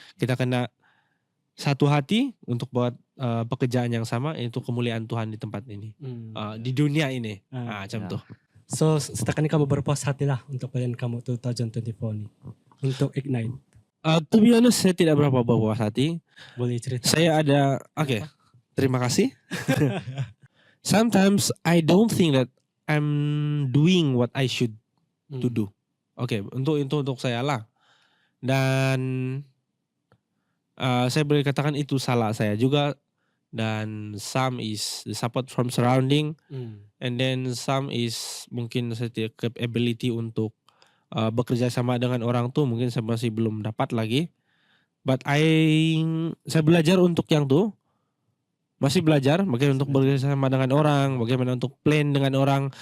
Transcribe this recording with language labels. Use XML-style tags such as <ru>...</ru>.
<ms>Kita kena satu hati untuk buat pekerjaan yang sama, yaitu kemuliaan Tuhan di tempat ini. Di dunia ini. Macam tuh. So setakat ini kamu berpuas hati lah untuk pelayan kamu 2024 nih. Untuk Ignite.</ms> <en>To be honest,</en> <ms>saya tidak berapa berpuas hati. Boleh cerita? Saya ada, terima kasih.</ms> <en>Sometimes I don't think that I'm doing what I should to do.</en> <ms>Untuk saya lah. Dan saya boleh katakan itu salah saya juga. Dan</ms> <en>some is the support from surrounding. And then some is</en> <ms>mungkin saya tidak capability untuk bekerja sama dengan orang tuh, mungkin saya masih belum dapat lagi. But saya belajar untuk yang tuh, masih belajar bagaimana untuk bekerja sama dengan orang, bagaimana untuk plan dengan orang.</ms>